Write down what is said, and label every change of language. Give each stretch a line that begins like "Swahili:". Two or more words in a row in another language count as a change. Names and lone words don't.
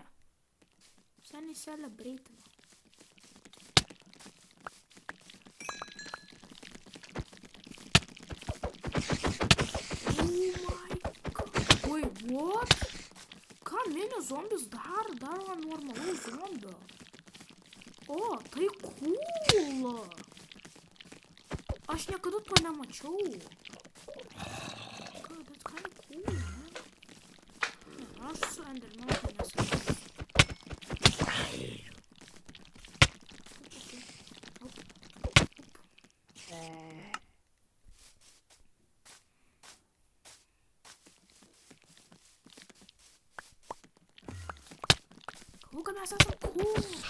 English: Seniai celebrating. Oh my god. Wait, what?
Lithuanian: Ką mini zombis daro normalų zombio? O, tai cool. Aš niekada to nemačiau.
English: God, that's kind of cool, man.
Lithuanian: Aš su Endermanu tai nesakysiu. Galvoju, kad mes esam cool.